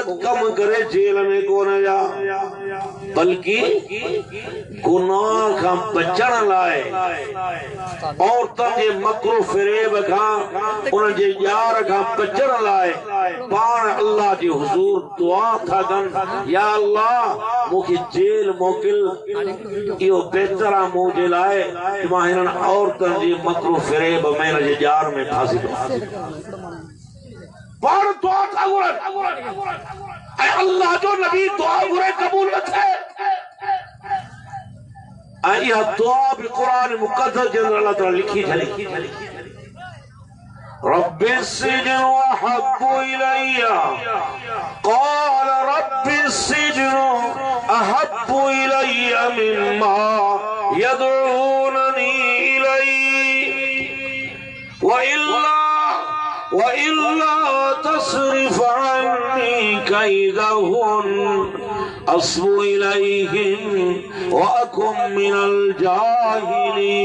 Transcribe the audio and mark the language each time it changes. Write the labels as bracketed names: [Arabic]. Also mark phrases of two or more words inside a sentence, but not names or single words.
[Sindhi] कम करे जेल में कोन विया बल्कि गुनाह खां बचण लाइ औरतुनि जे मकरू फिरेब खां उन जे यार खां बचण लाइ पाण अल्लाह जे हुज़ूर दुआ था कनि या अल्लाह मूंखे जेल मोकिल इहो बहितर आहे मुंहिंजे लाइ मां हिननि औरतुनि जे मकरू फिरेब में हिन जे यार में फासी पाण दुआ था घुरनि ऐं अल्लाह जो नबी दुआ घुरे क़बूल न थिए ऐं इहा दुआ बि क़ुरान मुक़द्दस जे अंदरि अल्लाह ताला लिखी छॾी [Arabic] رب السجن أحب إلي قال رب السجن أحب إلي مما يدعونني إليه وإلا تصرف عني كيدهن أصب إليهن وأكن من الجاهلين